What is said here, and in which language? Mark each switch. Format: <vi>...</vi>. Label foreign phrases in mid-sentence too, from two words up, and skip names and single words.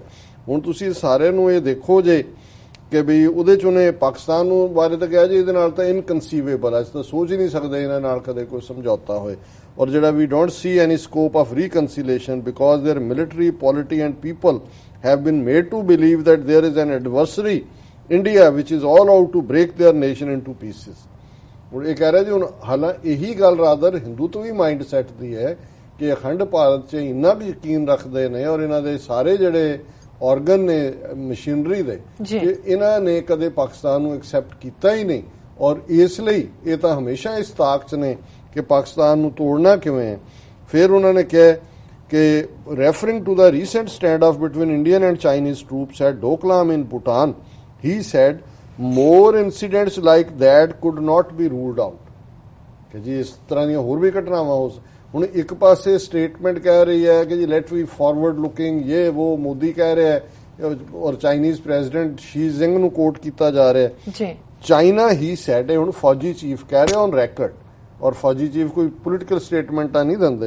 <pa>ਹੁਣ ਤੁਸੀਂ ਸਾਰਿਆਂ ਨੂੰ ਇਹ ਦੇਖੋ ਜੇ ਕਿ ਵੀ ਉਹਦੇ 'ਚ ਉਹਨੇ ਪਾਕਿਸਤਾਨ ਨੂੰ ਬਾਰੇ ਤਾਂ ਕਿਹਾ ਜੀ ਇਹਦੇ ਨਾਲ ਤਾਂ ਇਨਕਨਸੀਵੇਬਲ ਹੈ, ਅਸੀਂ ਤਾਂ ਸੋਚ ਹੀ ਨਹੀਂ ਸਕਦੇ ਇਹਨਾਂ ਨਾਲ ਕਦੇ ਕੋਈ ਸਮਝੌਤਾ ਹੋਏ। ਔਰ ਜਿਹੜਾ ਵੀ</pa> <en>don't see any scope of reconciliation because their military polity and people have been made to believe that there is an adversary India which is all out to break their nation into pieces.</en> <pa>ਹੁਣ ਇਹ ਕਹਿ ਰਿਹਾ ਜੀ ਹੁਣ ਹਾਲਾਂ ਇਹੀ ਗੱਲ ਰਾਦਰ ਹਿੰਦੂਤਵ ਵੀ</pa> <en>mind set</en> <pa>ਦੀ ਹੈ ਕਿ ਅਖੰਡ ਭਾਰਤ 'ਚ ਇੰਨਾ ਵੀ ਯਕੀਨ ਰੱਖਦੇ ਨੇ ਔਰ ਇਹਨਾਂ ਦੇ ਸਾਰੇ ਜਿਹੜੇ ਆਰਗਨ ਨੇ ਮਸ਼ੀਨਰੀ ਦੇ ਇਹਨਾਂ ਨੇ ਕਦੇ ਪਾਕਿਸਤਾਨ ਨੂੰ ਐਕਸੈਪਟ ਕੀਤਾ ਹੀ ਨਹੀਂ। ਔਰ ਇਸ ਲਈ ਇਹ ਤਾਂ ਹਮੇਸ਼ਾ ਇਸ ਤਾਕ 'ਚ ਨੇ ਕਿ ਪਾਕਿਸਤਾਨ ਨੂੰ ਤੋੜਨਾ ਕਿਵੇਂ ਹੈ। ਫਿਰ ਉਹਨਾਂ ਨੇ ਕਿਹਾ ਕਿ</pa> <en>referring to the recent stand off between Indian and Chinese troops at Doklam in Bhutan, he said more incidents like that could not be ruled out.</en> <pa>ਕਿ ਜੀ ਇਸ ਤਰ੍ਹਾਂ ਦੀਆਂ ਹੋਰ ਵੀ ਘਟਨਾਵਾਂ ਹੁਣ ਇੱਕ ਪਾਸੇ ਸਟੇਟਮੈਂਟ ਕਹਿ ਰਹੀ ਹੈ ਕਿ ਜੀ</pa> <en>let we forward looking</en> <pa>ਇਹ ਉਹ ਮੋਦੀ ਕਹਿ ਰਿਹਾ ਹੈ ਔਰ</pa> <en>Chinese president</en> <pa>ਸ਼ੀ ਜ਼ਿੰਗ ਨੂੰ ਕੋਟ ਕੀਤਾ ਜਾ ਰਿਹਾ ਹੈ। ਚਾਈਨਾ</pa> <en>he said</en> <pa>ਹੁਣ ਫੌਜੀ ਚੀਫ ਕਹਿ ਰਿਹਾ</pa> <en>on record,</en> <pa>ਔਰ ਫੌਜੀ ਚੀਫ ਕੋਈ</pa> <en>political statements</en> <pa>ਨਹੀਂ ਦਿੰਦੇ।</pa>